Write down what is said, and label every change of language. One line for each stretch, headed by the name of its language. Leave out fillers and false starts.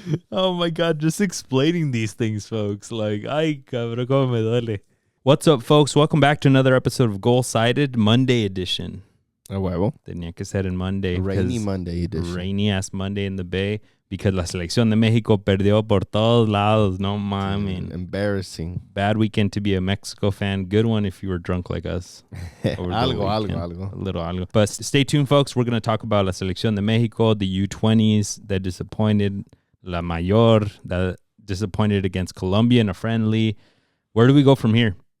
English: Oh my God, just explaining these things, folks. Like,
Spanish: ay, cabrón, como me duele.
English: What's up, folks? Welcome back to another episode of Golsided Monday edition.
Spanish: A huevo. Tenía que ser en Monday.
English: Rainy Monday edition. Rainy-ass Monday in the Bay. Because
Spanish: la Selección de México perdió por todos lados. No mames.
English: Embarrassing. Bad weekend to be a Mexico fan. Good one if you were drunk like us.
Spanish: algo.
English: A little
Spanish: algo.
English: But stay tuned, folks. We're going to talk about la Selección de México, the U20s that disappointed, La Mayor that disappointed against Colombia in a friendly. Where do we go from here?